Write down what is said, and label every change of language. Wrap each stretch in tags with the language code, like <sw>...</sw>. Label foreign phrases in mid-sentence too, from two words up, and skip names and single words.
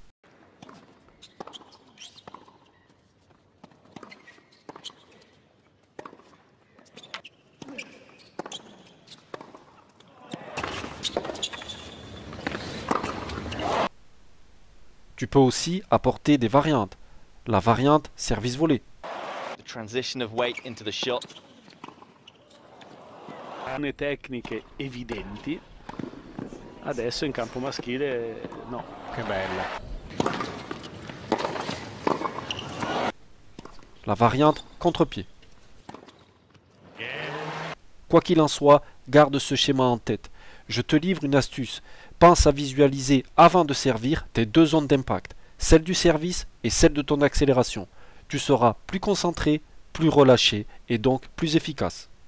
<fr>Tu peux aussi apporter des variantes. La variante service volé.</fr> <en>The transition of weight into the shot.</en> <it>Hanno tecniche evidenti. Adesso in campo maschile no. Che bella.</it> <fr>La variante contre-pied. Quoi qu'il en soit, garde ce schéma en tête. Je te livre une astuce. Pense à visualiser avant de servir tes deux zones d'impact, celle du service et celle de ton accélération. Tu seras plus concentré, plus relâché et donc plus efficace.</fr>